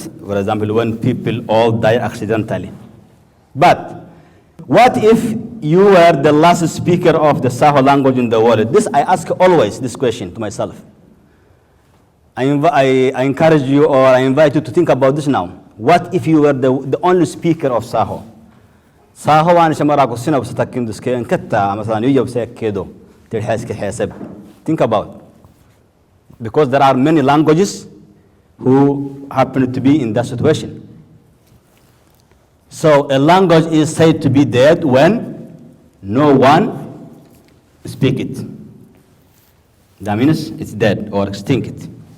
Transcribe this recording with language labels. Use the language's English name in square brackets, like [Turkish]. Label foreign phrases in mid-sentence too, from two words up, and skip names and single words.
[English] For example, when people all die accidentally. But what if you were the last speaker of the Saho language in the world? This, I ask always this question to myself. I encourage you, or I invite you to think about this now. What if you were the only speaker of Saho? [Saho] Saho waan shamara ko sina busatakin duske en katta masalan yujab kedo til haske hasab. [English] Think about. Because there are many languages who happen to be in that situation. So a language is said to be dead when no one speaks it. That means it's dead or extinct.